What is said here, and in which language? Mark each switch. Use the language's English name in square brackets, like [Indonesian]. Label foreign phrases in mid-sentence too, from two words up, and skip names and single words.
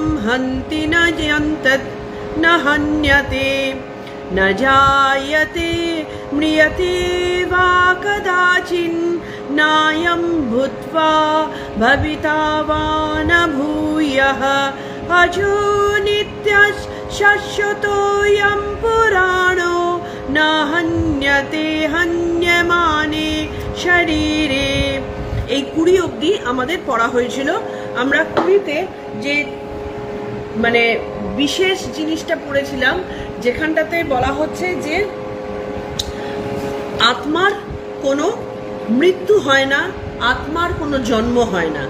[Sanskrit] हन्ति न यन्तत् न हन्यते न जायते म्रियते वा कदाचिन् नायं भूत्वा भविता वा न भूयः अजो नित्यः शाश्वतोऽयं पुराणो न हन्यते हन्यमाने शरीरे। [Bangla] এই 20 অবধি আমাদের পড়া হয়েছিল। আমরা 20তে যে মানে বিশেষ জিনিসটা পড়েছিলাম যেখানটাতে বলা হচ্ছে যে আত্মার কোনো মৃত্যু হয় না, আত্মার কোনো জন্ম হয় না।